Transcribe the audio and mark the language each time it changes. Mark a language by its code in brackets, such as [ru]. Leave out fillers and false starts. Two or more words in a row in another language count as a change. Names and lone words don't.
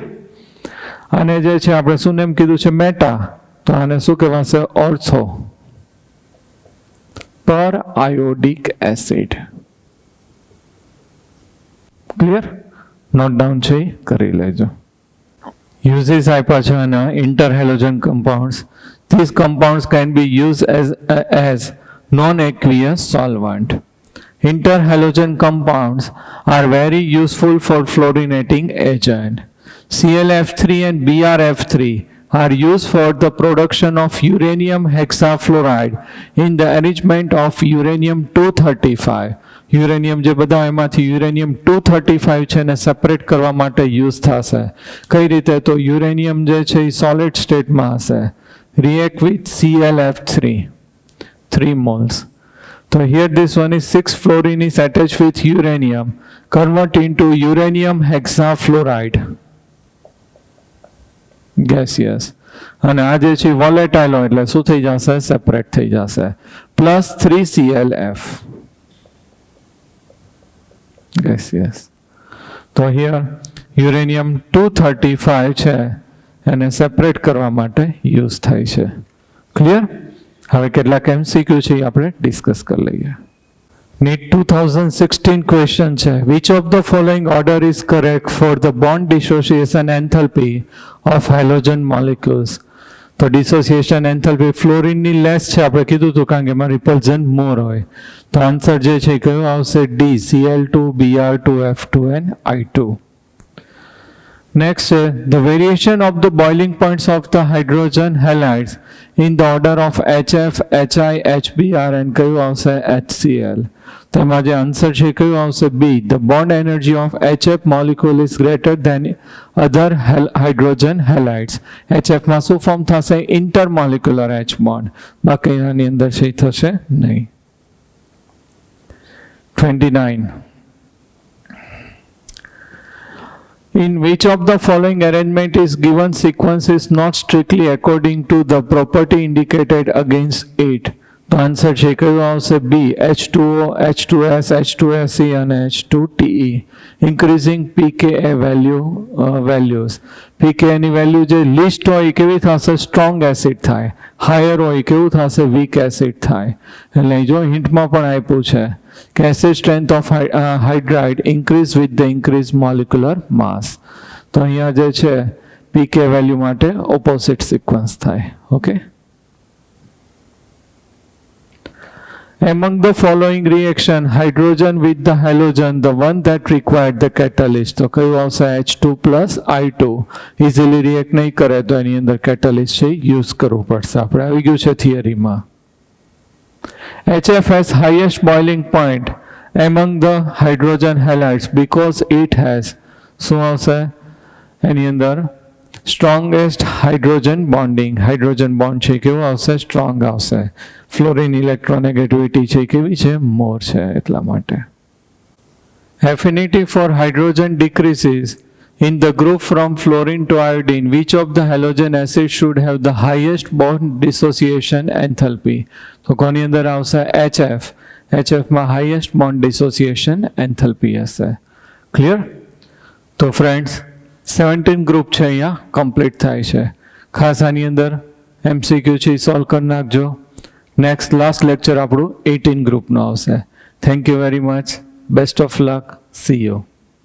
[gu] આને જે છે આપણે શું નેમ કીધું છે મેટા તો આને શું કહેવાશે [en] ortho per iodic acid. [gu] ક્લિયર. [en] note down [gu] છે કરી લેજો. Uses આપ્યા છે અને [en] interhalogen compounds. These compounds can be used as non-aqueous solvent. Interhalogen compounds are very useful for fluorinating agent. ClF3 and BrF3 are used for the production of uranium hexafluoride in the enrichment of uranium-235. [gu] યુરેનિયમ જે બધા એમાંથી uranium-235 છે ને સેપરેટ કરવા માટે યુઝ થશે. કઈ રીતે તો યુરેનિયમ જે છે એ સોલિડ સ્ટેટમાં હશે [en] react with ClF3 3 moles. So here this one is 6 fluorine is attached with uranium convert into uranium hexafluoride gaseous [gu] અને આ જે છે વોલેટાઇલ હોય એટલે શું થઈ જશે સેપરેટ થઈ જશે [en] પ્લસ 3 ClF gaseous. [gu] તો here uranium-235 છે એને સેપરેટ કરવા માટે યુઝ થાય છે. ક્લિયર. હવે કેટલાક MCQ છે આપણે ડિસ્કસ કરી લઈએ. NEET 2016 ક્વેશ્ચન છે [en] which of the following order is correct for the bond dissociation enthalpy of halogen molecules. [gu] તો ડિસોસિએશન એન્થાલ્પી ફ્લોરિનની લેસ છે આપણે કીધું હતું કારણ કે એમાં રિપલ્ઝન મોર હોય. તો આન્સર જે છે કયો આવશે ડી Cl2 Br2 F2 and I2. [en] Next, the variation of the boiling points of the hydrogen halides in the order of HF, HI, HBr and કયું આવશે HCl. [gu] તો એમાં જે આન્સર છે કયું આવશે [en] બી the bond energy of HF molecule is greater than other hydrogen halides. [gu] HF માં શું ફોર્મ થશે [en] intermolecular H bond. [gu] બાકી આની અંદર છે થશે નહીં. 29. [en] In which of the following arrangement is given sequence is not strictly according to the property indicated against it? [gu] તો આન્સર છે કયો આવશે બી H2O, H2S, H2SE અને H2TE. [en] increasing pKa values. [gu] pKa ની વેલ્યુ જે લિસ્ટ હોય કેવી થશે [en] strong acid [gu] થાય, હાયર હોય કેવું થશે [en] weak acid [gu] થાય. એટલે જો હિન્ટમાં પણ આપ્યું છે કે [en] acid strength of hydride increase with the increase molecular mass. [gu] તો અહીંયા જે છે pK વેલ્યુ માટે [en] opposite sequence [gu] થાય. ઓકે. [en] Among the following reaction, hydrogen with the halogen, the one that required the catalyst. [gu] તો કયું આવશે? H2 plus I2. ઇઝીલી રિએક્ટ નહીં કરે તો એની અંદર કેટાલિસ્ટ છે યુઝ કરવું પડશે. આપણે આવી ગયું છે થિયરીમાં. [en] HF has highest boiling point among the hydrogen halides because it has, [gu] શું આવશે એની અંદર? [en] strongest hydrogen bonding. hydrogen bond [gu] છે કેવું આવશે? સ્ટ્રોંગ આવશે. [en] fluorine electronegativity [gu] છે કેવી છે? મોર છે, એટલા માટે. [en] affinity for hydrogen decreases in the group from fluorine to iodine. Which of the halogen acids should have the highest bond dissociation enthalpy? [gu] તો કોની અંદર આવશે? HF. HF માં [en] highest bond dissociation enthalpy [gu] હશે. ક્લિયર? તો ફ્રેન્ડ્સ 17 ગ્રુપ છે અહીંયા કમ્પ્લીટ થાય છે. ખાસ આની અંદર MCQ છે સોલ્વ કરી નાખજો. [en] next last lecture [gu] આપણું 18 ગ્રુપનો આવશે. [en] thank you very much. best of luck. see you.